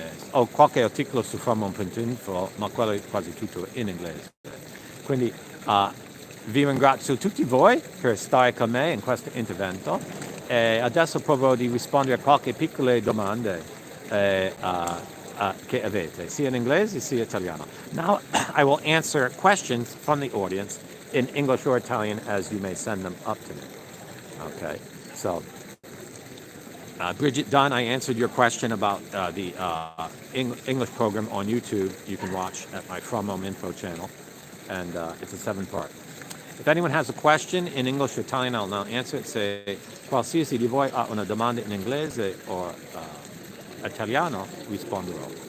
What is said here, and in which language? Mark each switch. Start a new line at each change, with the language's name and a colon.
Italian: Ho qualche articolo su Fromon.info, ma quello è quasi tutto in inglese. Quindi vi ringrazio tutti voi per stare con me in questo intervento e adesso provo di rispondere a qualche piccole domande che avete, sia in inglese sia in italiano.
English: Now I will answer questions from the audience in English or Italian as you may send them up to me. Okay, so Bridget Dunn, I answered your question about the English program on YouTube. You can watch at my From Home Info channel, and it's a 7-part. If anyone has a question in English or Italian, I'll now answer it.
Italian: Se qualsiasi di voi ha una domanda in inglese o italiano, risponderò.